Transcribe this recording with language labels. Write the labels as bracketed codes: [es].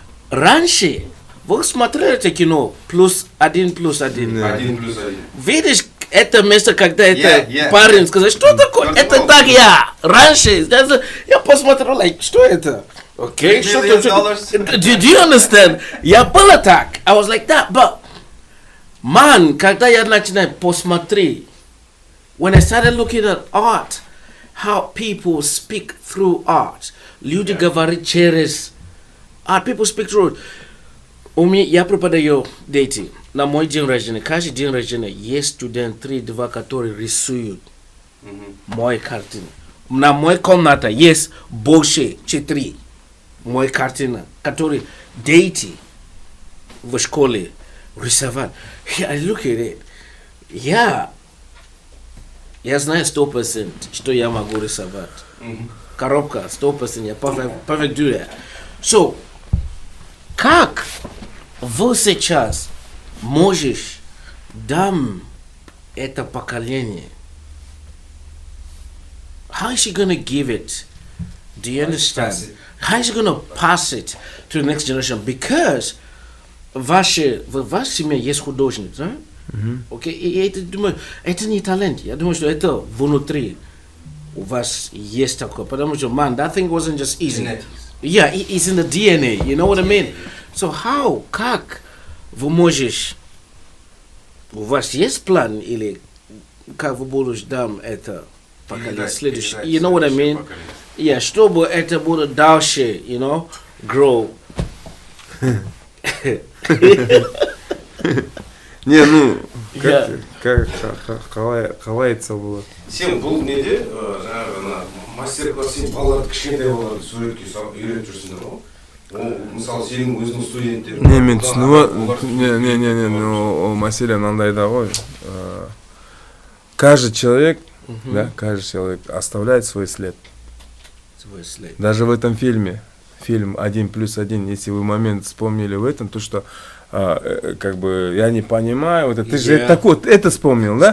[ru] Раньше вы смотрели это кино +1+1. 1+1. Видишь это место, когда это [en] Yeah. [ru] парень сказал, что такое? Это так я. Раньше я посмотрел, что это? Okay, что $1 [en] Do you understand? [ru] Я было так. [en] I was like that, but man, [ru] когда я начинаю посмотреть, [en] when I started looking at art, how people speak through art, [ru] люди говорят через art, [en] people speak through it. [ru] Я преподаю дети. На мой день рождения, каждый день рождения есть студент 3-2, которые рисуют мои картины. На моей комнате есть больше 4 мои картины, которые дети в школе рисовали. I look at it. Я знаю 100%, что я могу рисовать. Коробка 100%, я [en] perfect do that. [ru] So, как вы сейчас можешь дам это поколение? [en] How is she gonna give it? Do you understand? How is she gonna pass it to the next generation? [ru] Because в вашей семье есть художник, да? Окей, и это, думаю, это не талант. Я думаю, что это внутри у вас есть такое. [en] Потому что, man, that thing wasn't just easy. Yeah, it's in the DNA, you know what I mean? So how, [ru] как вы можешь, у вас есть план или как вы будете дам это поколение следующее? [en] You know what I mean? [ru] Yeah, чтобы это было дальше, [en] you know, grow. [ru] Не, ну, Я- [kk] қалай айтса болады. Сен бұл неде жаңағы ана мастер-класс сен балаларды кішкентай балаларды суретке үйретіп жүрсіңдер ғой. Ол мысалы сенің өзіңнің студенттерің. Не, мен түсінуі, не, ну, ол мәселе мынандайда ғой. [ru] Каждый человек, да, каждый человек оставляет свой след. Свой след. Даже в этом фильме, фильм «1+1», если вы момент вспомнили в этом, то что как бы я не понимаю, вот это, ты же Я- так вот это вспомнил, да?